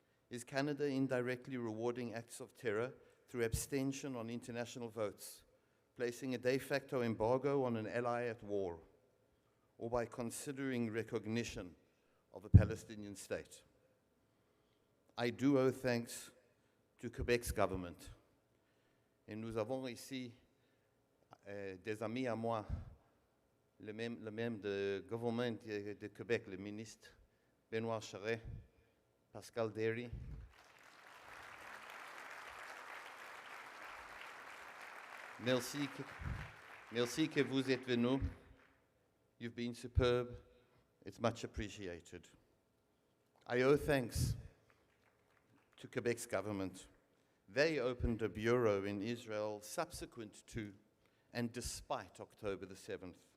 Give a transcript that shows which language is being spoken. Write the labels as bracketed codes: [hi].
[en] Is Canada indirectly rewarding acts of terror through abstention on international votes, placing a de facto embargo on an ally at war, or by considering recognition of a Palestinian state? I do owe thanks to Quebec's government. [fr] Et nous avons ici des amis à moi, le même de gouvernement de Québec, le ministre Benoît Charest, Pascal Derry. Merci que vous êtes venus. [en] You've been superb. It's much appreciated. I owe thanks to Quebec's government. They opened a bureau in Israel subsequent to and despite October the 7th.